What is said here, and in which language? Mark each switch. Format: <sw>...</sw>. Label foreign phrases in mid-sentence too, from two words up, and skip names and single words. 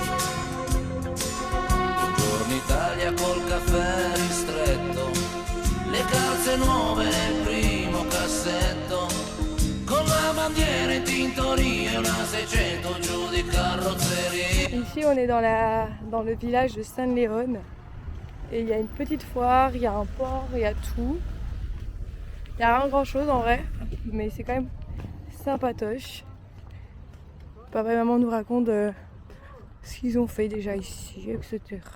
<it>Buongiorno Italia col caffè ristretto, le calze nuove nel primo cassetto, con la bandiera in tintoria e una 600 giù di carrozzeria.</it> <fr>Ici on est dans le village de San Leone et il y a une petite foire, il y a un port, il y a tout. Il n'y a rien grand chose en vrai, mais c'est quand même sympatoche. Papa et maman nous racontent ce qu'ils ont fait déjà ici, etc.</fr>